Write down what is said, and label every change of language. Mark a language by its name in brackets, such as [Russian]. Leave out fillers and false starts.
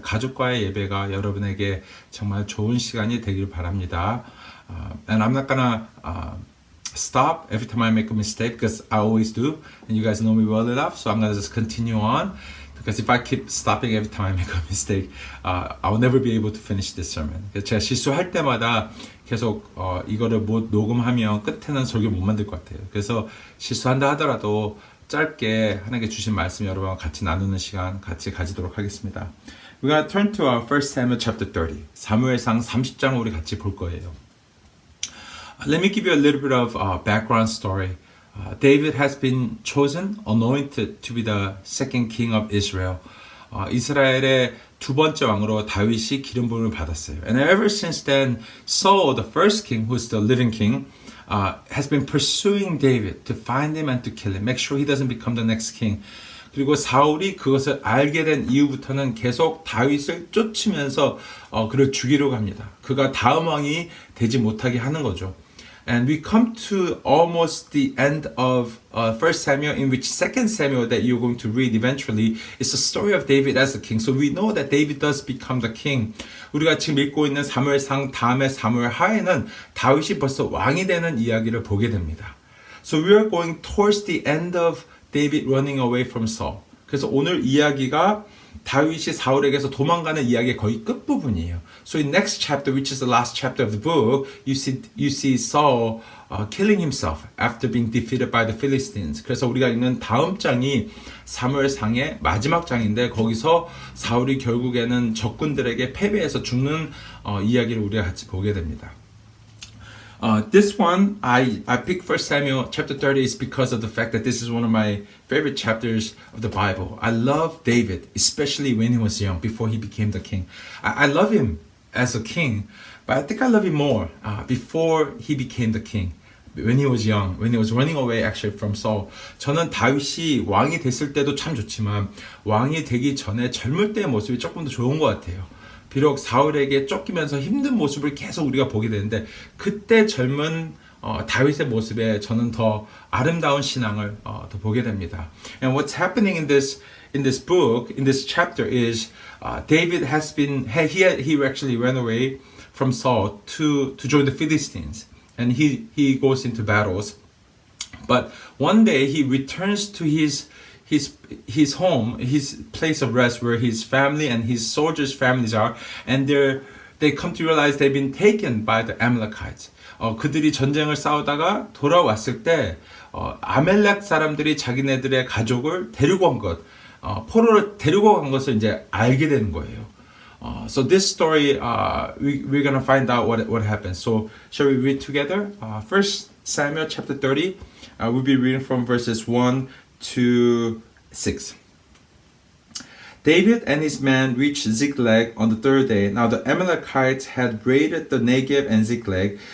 [Korean] 가족과의 예배가 여러분에게 정말 좋은 시간이 되길 바랍니다. [English] And I'm not gonna stop every time I make a mistake because I always do, and you guys know me well enough, so I'm gonna just continue on. Because if I keep stopping every time I make a mistake, I'll never be able to finish this sermon. [Korean] 제가 실수할 때마다 계속 이거를 못 녹음하면 끝에는 설교 못 만들 것 같아요. 그래서 실수한다 하더라도 짧게 하나님께 주신 말씀 여러분과 같이 나누는 시간 같이 가지도록 하겠습니다. [English] We're gonna turn to our 1 Samuel chapter 30. [Korean] 사무엘상 30장을 우리 같이 볼 거예요. [English] Let me give you a little bit of background story. David has been chosen, anointed to be the second king of Israel. [Korean] 이스라엘의 두 번째 왕으로 다윗이 기름 부음을 받았어요. [English] And ever since then, Saul, the first king, who's the living king, has been pursuing David to find him and to kill him, make sure he doesn't become the next king. [Korean] 그리고 사울이 그것을 알게 된 이후부터는 계속 다윗을 쫓으면서 그를 죽이려고 합니다. 그가 다음 왕이 되지 못하게 하는 거죠. [English] And we come to almost the end of 1 Samuel, in which 2 Samuel that you're going to read eventually is the story of David as the king. So we know that David does become the king. [Korean] 우리가 지금 읽고 있는 사무엘상 다음의 사무엘 하에는 다윗이 벌써 왕이 되는 이야기를 보게 됩니다. [English] So we are going towards the end of David running away from Saul. [Korean] 그래서 오늘 이야기가 다윗이 사울에게서 도망가는 이야기의 거의 끝부분 끝부분이에요. [English] So in next chapter, which is the last chapter of the book, you see Saul killing himself after being defeated by the Philistines. [Korean] 그래서 우리가 읽는 다음 장이 사무엘상의 마지막 장인데 거기서 사울이 결국에는 적군들에게 패배해서 죽는 이야기를 우리가 같이 보게 됩니다. [English] This one, I picked 1 Samuel chapter 30 is because of the fact that this is one of my favorite chapters of the Bible. I love David, especially when he was young, before he became the king. I love him as a king, but I think I love him more before he became the king. When he was young, when he was running away actually from Saul. [Korean] 저는 다윗이 왕이 됐을 때도 참 좋지만 왕이 되기 전에 젊을 때의 모습이 조금 더 좋은 것 같아요. 비록 사울에게 쫓기면서 힘든 모습을 계속 우리가 보게 되는데 그때 젊은 다윗의 모습에 저는 더 아름다운 신앙을 더 보게 됩니다. [English] And what's happening in this book, in this chapter is David has been he actually ran away from Saul to join the Philistines, and he goes into battles. But one day he returns to his home, his place of rest where his family and his soldiers' families are, and they come to realize they've been taken by the Amalekites. [Korean] 그들이 전쟁을 싸우다가 돌아왔을 때 아멜렉 사람들이 자기네들의 가족을 데리고 간 것, 포로를 데리고 간 것을 이제 알게 되는 거예요. [English] So this story, we're gonna find out what happened. So shall we read together? 1 Samuel chapter 30. We'll be reading from verses 1 to 6. David and his men reached Ziklag on the third day. Now the Amalekites had raided the Negev and Ziklag.